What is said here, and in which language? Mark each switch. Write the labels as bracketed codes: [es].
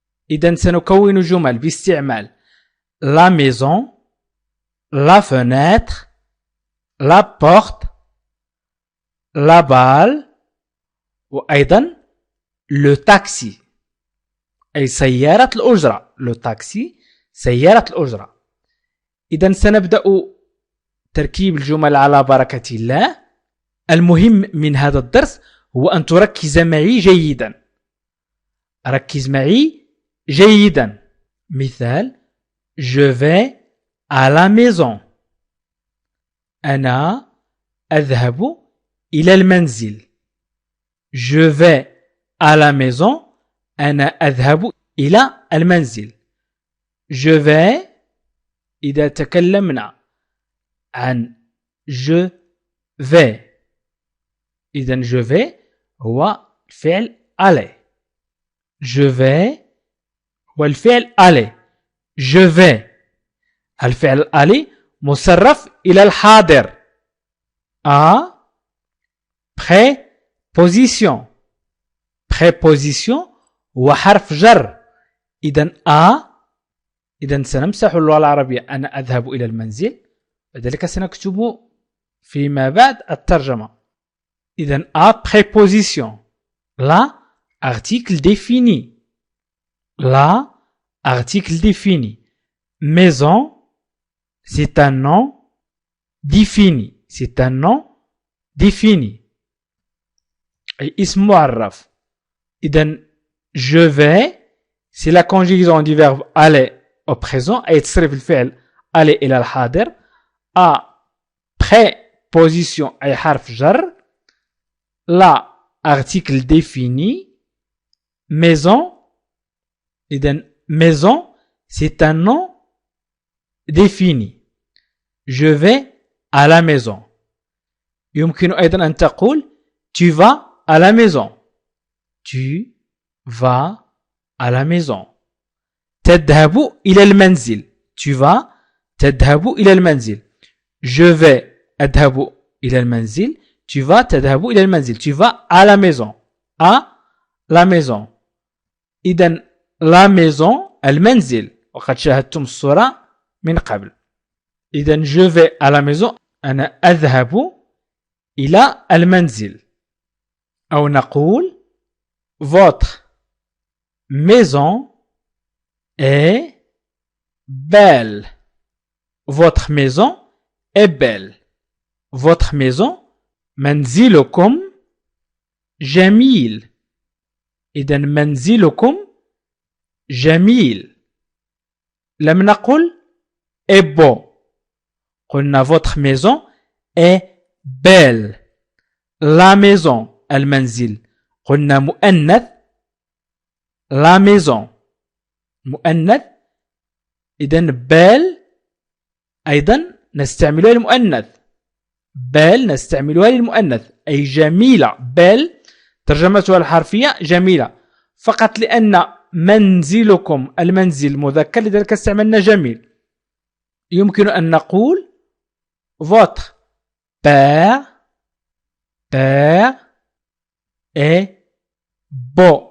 [ar] إذن سنكون جمل باستعمال la maison، la fenêtre، la porte، la balle، وأيضا le taxi، أي سيارة الأجرة. le taxi سيارة الأجرة. إذن سنبدأ تركيب الجمل على بركة الله. المهم من هذا الدرس هو أن تركز معي جيدا. ركز معي جيدا. [fr] مثال: je vais à la maison. [ar] أنا أذهب إلى المنزل. [fr] je vais à la maison. [ar] أنا أذهب إلى المنزل. je vais إذا تكلمنا عن je vais، إذن je vais هو فعل aller. [fr] je vais [ar] هو الفعل [fr] aller. [ar] je vais الفعل aller مصرف إلى الحاضر. [fr] A préposition. [ar] préposition هو حرف جر. إذن إذن سنمسح اللغة العربية أنا أذهب إلى المنزل، لذلك سنكتب فيما بعد الترجمة. [fr] إذن A préposition. La article défini. La article défini. Maison, c'est un nom défini. C'est un nom défini. [ar] أي اسم معرف. [fr] إذن je vais, c'est la conjugaison du verbe aller au présent [ar] أي تصريف الفعل aller إلى الحاضر. A préposition أي حرف جر. [fr] La article défini. Maison. إذن maison c'est un nom défini. Je vais à la maison. [ar] يمكن أيضا أن تقول [fr] tu vas à la maison. Tu vas à la maison. [ar] تذهب إلى المنزل. Tu vas تذهب إلى المنزل. Je vais أذهب إلى المنزل. Tu vas تذهب إلى المنزل. [fr] Tu vas à la maison. À la maison. [ar] إذن la maison المنزل، وقد شاهدتم الصورة من قبل. إذن [fr] je vais à la maison [ar] أنا أذهب إلى المنزل. أو نقول [fr] votre maison est belle. Votre maison est belle. [ar] Votre maison منزلكم جميل. إذن منزلكم جميل. لم نقل est beau. [fr] قلنا votre maison est belle. [ar] La maison المنزل قلنا مؤنث. la maison مؤنث. إذن belle أيضا نستعملها للمؤنث. belle نستعملها للمؤنث أي جميلة. belle ترجمتها الحرفية جميلة، فقط لأن منزلكم المنزل مذكر لذلك استعملنا جميل. يمكن أن نقول [fr] votre père est beau.